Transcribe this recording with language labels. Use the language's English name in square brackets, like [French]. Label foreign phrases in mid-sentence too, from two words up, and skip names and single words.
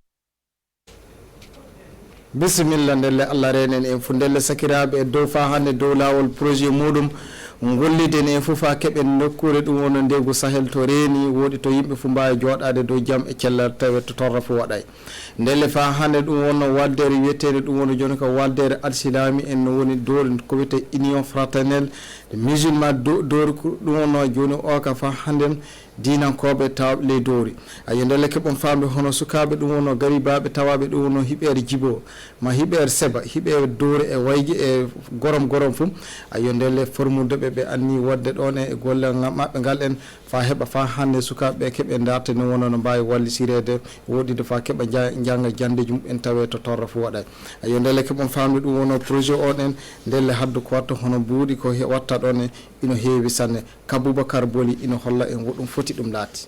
[Fula] bisimilla ndelle Allah renen en fu ndelle sakiraɓe e dow fa hande dow lawol projet muɗum golliden e fof ha keɓen nokkure ɗum wonno ndegu Sahel to reeni woɗi to yimɓe fu mbawi joɗade dow jaam e cellal tawi to torra fu waɗay ndelle fa hande ɗum wonno waldere wiyetede ɗum wonno joni ko waldere alsilami en no woni doori ko wiyete [French] union fraternelle de musulman [Fula] doori ɗum wonno joni o ka fa hande dinankoɓe tawɓe ley doori ayi ndelle keɓon famde hono sukaɓe ɗum wonno garibaɓe tawaɓe ɗum wonno hiɓere jibo ma hiɓere seba hiɓere doori e wayji e gorom fu ayi ndelle formude ɓe anni wadde ɗon e golle maɓɓe ngal en fa heɓa fa hande sukaɓe keɓe darte no wonno no mbawi wallisirede woɗide fa keɓa jangga jandeji mum en tawe to torra fu waɗay ayi ndelle keɓon famde ɗum wonno projet on en ndelle haddu ko watta hono buuɗi ko watta ɗon ino heewi sanne ka Boubacar Boli ino holla en woɗum foti ɗum laati